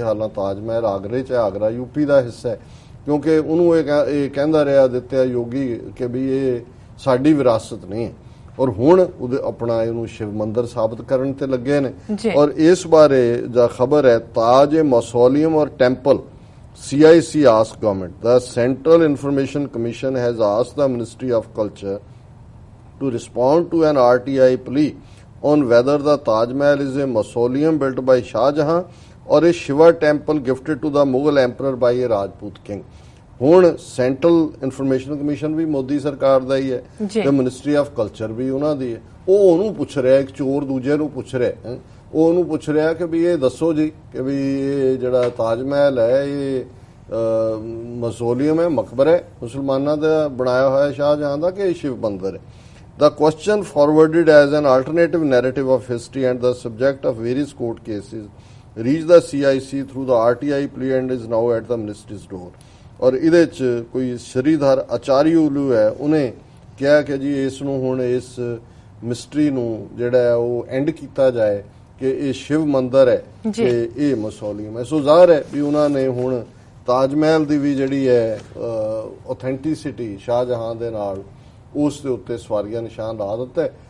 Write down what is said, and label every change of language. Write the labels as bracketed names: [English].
[Punjabi] ਹਾਲਾਂਕਿ ਤਾਜ ਮਹਿਲ ਆਗਰੇ 'ਚ, ਆਗਰਾ ਯੂਪੀ ਦਾ ਹਿੱਸਾ ਹੈ, ਕਿਉਂਕਿ ਉਹਨੂੰ ਇਹ ਕਹਿੰਦਾ ਰਿਹਾ ਆਦਿਤਿਆ ਯੋਗੀ ਕਿ ਵੀ ਇਹ ਸਾਡੀ ਵਿਰਾਸਤ ਨਹੀਂ ਹੈ। ਔਰ ਹੁਣ ਉਹਦੇ ਆਪਣਾ ਇਹਨੂੰ ਸ਼ਿਵ ਮੰਦਰ ਸਾਬਤ ਕਰਨ ਤੇ ਲੱਗੇ ਨੇ। ਔਰ ਇਸ ਬਾਰੇ ਜੋ ਖਬਰ ਹੈ ਤਾਜ ਮੌਸੋਲੀਅਮ ਔਰ temple [English] CIC asked government. The Central Information Commission has asked the Ministry of Culture to respond to an RTI plea on whether the Taj Mahal is a mausoleum built by Shah Jahan or a Shiva temple gifted to the Mughal emperor by a Rajput king. [Punjabi] ਹੁਣ central information commission ਵੀ ਮੋਦੀ ਸਰਕਾਰ ਦਾ ਹੀ ਹੈ ਤੇ ministry of culture ਵੀ ਉਹਨਾਂ ਦੀ ਹੈ। ਉਹ ਉਹਨੂੰ ਪੁੱਛ ਰਿਹਾ, ਇੱਕ ਚੋਰ ਦੂਜੇ ਨੂੰ ਪੁੱਛ ਰਿਹਾ, ਉਹ ਉਹਨੂੰ ਪੁੱਛ ਰਿਹਾ ਕਿ ਵੀ ਇਹ ਦੱਸੋ ਜੀ ਕਿ ਵੀ ਇਹ ਜਿਹੜਾ ਤਾਜ ਮਹਿਲ ਹੈ ਇਹ ਮਸੋਲੀਅਮ ਹੈ, ਮਕਬਰਾ ਹੈ ਮੁਸਲਮਾਨਾਂ ਦਾ ਬਣਾਇਆ ਹੋਇਆ ਸ਼ਾਹਜਹਾਂ ਦਾ ਕਿ ਸ਼ਿਵ ਮੰਦਰ ਹੈ। [English] The question forwarded as an alternative narrative of history and the subject of various court cases reached the CIC through the RTI plea and is now at the ministry's door. [Punjabi] ਔਰ ਇਹਦੇ 'ਚ ਕੋਈ ਸ਼੍ਰੀਧਰ ਆਚਾਰੀਊਲੂ ਹੈ, ਉਹਨੇ ਕਿਹਾ ਕਿ ਜੀ ਇਸ ਨੂੰ ਹੁਣ ਇਸ ਮਿਸਟਰੀ ਨੂੰ ਜਿਹੜਾ ਹੈ ਉਹ ਐਂਡ ਕੀਤਾ ਜਾਏ ਕਿ ਇਹ ਸ਼ਿਵ ਮੰਦਰ ਹੈ ਕਿ ਇਹ ਮਸੌਲੀਅਮ ਹੈ। ਸੋ ਜ਼ਾਹਰ ਹੈ ਵੀ ਉਹਨਾਂ ਨੇ ਹੁਣ ਤਾਜ ਮਹਿਲ ਦੀ ਵੀ ਜਿਹੜੀ ਹੈ ਆਥੈਂਟਿਸਿਟੀ ਸ਼ਾਹਜਹਾਂ ਦੇ ਨਾਲ ਉਸ ਦੇ ਉੱਤੇ ਸਵਾਰੀਆ ਨਿਸ਼ਾਨ ਲਾ ਦਿੱਤਾ।